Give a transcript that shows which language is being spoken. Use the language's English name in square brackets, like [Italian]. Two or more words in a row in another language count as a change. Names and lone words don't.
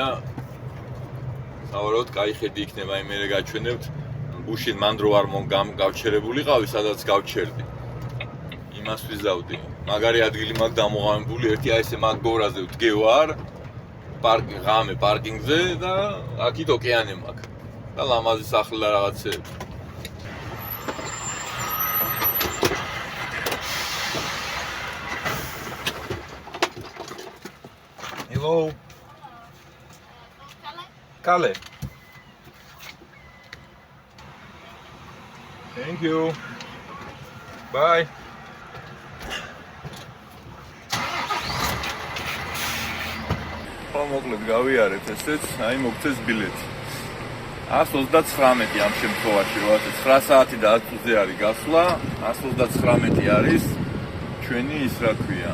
[Georgian] სავარაუდოდ კაი ხედი იქნება, აი მე გაჩვენებთ გუშინ მან დრო არ გავჩერებულიყავი, სადაც გავჩერდი. იმას ვიზავდი. მაგარი ადგილი მაქვს დამოღამებული, ერთი აი ესე მაგ გორაზე ვდგევარ, ღამე პარკინგზე და აქით ოკეანე მაქვს. და ლამაზი სახლი და რაღაცეები. [English] Hello. Kale. Thank you. Bye. [Georgian] მოკლედ გავიარეთ ესეც, აი მოგწეს ბილეთი. 129 ამ შემთხვევაში, როდესაც 9 საათი და 10 წუთზე არის გასვლა, 129 არის ჩვენი ის რა ქვია.